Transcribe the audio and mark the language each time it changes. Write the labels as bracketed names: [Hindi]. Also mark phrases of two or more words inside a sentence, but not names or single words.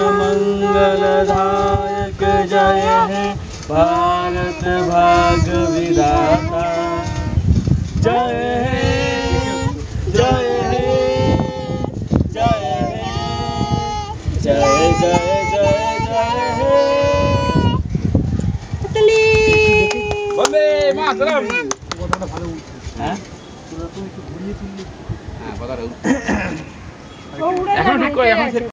[Bangla] মঙ্গলদায়ক জয় হে ভারত ভাগ্য বিধাতা জয় হে জয় হে জয় হে জয় জয় জয় জয় হে [Hindi] तितली [Bangla] বন্দে মাতরম হ্যাঁ হ্যাঁ কথা ও উড়ে এখন ঠিক করে এখন